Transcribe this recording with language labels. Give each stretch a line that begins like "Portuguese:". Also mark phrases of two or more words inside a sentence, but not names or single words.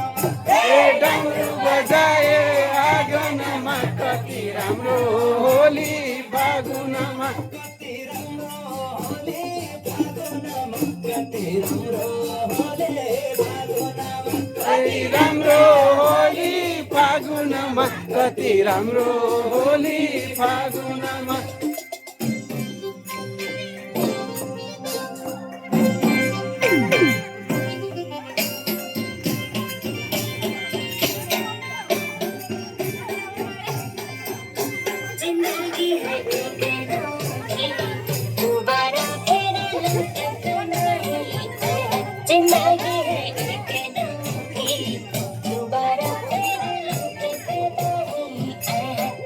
Nepali: डमरू बजाए आँगनमा कति राम्रो होली फागुनमा कति राम्रो होली फागुनमा कति राम्रो होली फागुनमा कति राम्रो होली फागुनमा
Hindi: जिंदगी है एक अनोखी दोबारा फिर लौट नहीं है जिंदगी है एक अनोखी दोबारा फिर लौट नहीं है